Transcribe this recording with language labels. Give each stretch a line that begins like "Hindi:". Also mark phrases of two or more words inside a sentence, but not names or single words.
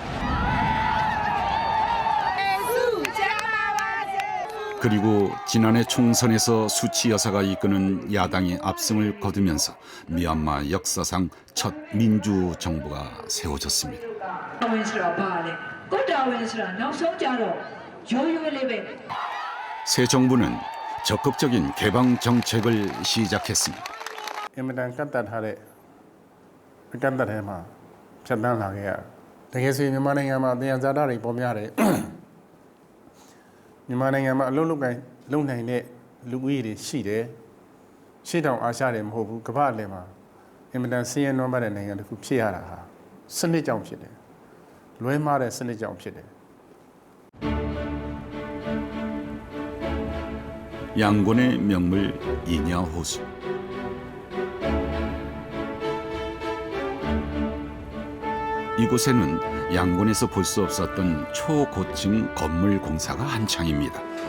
Korean: 그리고 지난해 총선에서 수치 여사가 이끄는 야당이 압승을 거두면서 미얀마 역사상 첫 민주 정부가 세워졌습니다. 새 정부는 적극적인 개방 정책을 시작했습니다.
Burmese: မြန်မာနိုင်ငံမှာအလုံးလုံးနိုင်တဲ့လူဦးရေတွေရှိတယ်။ရှေ့တောင်အာရှတွေမဟုတ်ဘူး။ကမ္ဘာအလယ်မှာအင်မတန်ဆင်းရဲနွမ်းပါးတဲ့နိုင်ငံတစ်ခုဖြစ်ရတာဟာစနစ်ကြောင့်ဖြစ်တယ်။လွဲမှားတဲ့စနစ်ကြောင့်ဖြစ်တယ်။
Korean: 양곤의 명물 이냐호수. 이곳에는 양곤에서 볼 수 없었던 초고층 건물 공사가 한창입니다.